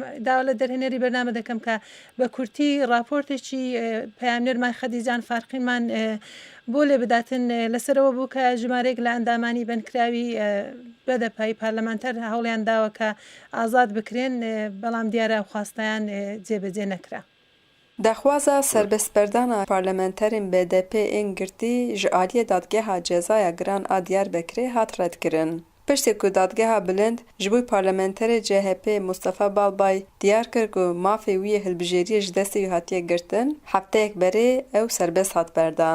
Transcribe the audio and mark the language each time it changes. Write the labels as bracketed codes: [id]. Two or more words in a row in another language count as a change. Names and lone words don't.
[ckb] داوا لە دەرهێنەری بەرنامە دەکەم کە بە کورتی راپۆرتێکی پەیامنێرمان خەدیجان فارقینمان بۆ لێ بداتن لەسەرەوە بوو کە ژمارەیەک لە ئەندامانی بەندکراوی بەدەپای پارلەمانتەر هەوڵیان داوە کە ئازاد بکرێن، بەڵام دیارە خواستیان جێبەجێ نەکرا. [ku] دەخوازە سربەستبەردانە پارلەمەنتەرین BDP ên girtî ji aliyê dadgeha cezaya giran a Diyarbekirê hat redkirin. Piştî ku dadgeha bilind ji bo parlementerê CHP Mustafa Balbay diyar kir ku mafê wî yê hilbijêriyê ji destê wî hatiye girtin, hefteyek berê ew serbest hat berdan.